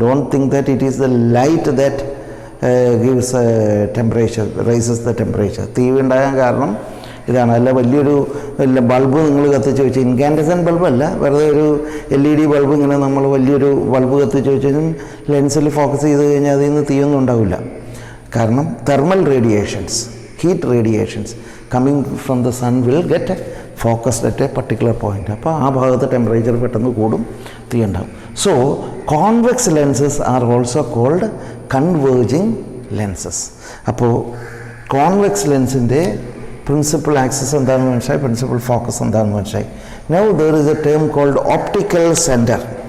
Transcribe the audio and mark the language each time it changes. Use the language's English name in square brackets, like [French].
[English] Don't think that it is the light that gives temperature, rises the temperature. [Malayalam] തീ ഉണ്ടാകാൻ കാരണം ഇതാണ്. അല്ല വലിയൊരു ബൾബ് നിങ്ങൾ കത്തിച്ച് വെച്ച്, ഇൻകാൻഡസൻ ബൾബല്ല, വെറുതെ ഒരു LED ബൾബ് ഇങ്ങനെ നമ്മൾ വലിയൊരു ബൾബ് കത്തിച്ച് വെച്ചും ലെൻസിൽ ഫോക്കസ് ചെയ്ത് കഴിഞ്ഞാൽ അതിൽ നിന്ന് തീയൊന്നും ഉണ്ടാവില്ല. കാരണം [English] Thermal radiations, heat radiations coming from the sun will get focused at a particular point. [Malayalam] അപ്പോൾ ആ ഭാഗത്ത് ടെമ്പറേച്ചർ പെട്ടെന്ന് കൂടും, തീ ഉണ്ടാകും. [English] So convex lenses are also called converging lenses. [Malayalam] അപ്പോൾ കോൺവെക്സ് ലെൻസിൻ്റെ പ്രിൻസിപ്പൽ ആക്സിസ് എന്താണെന്ന് മനസ്സിലായി, പ്രിൻസിപ്പൽ ഫോക്കസ് എന്താണെന്ന് മനസ്സിലായി. [English] Now there is a term called optical centre.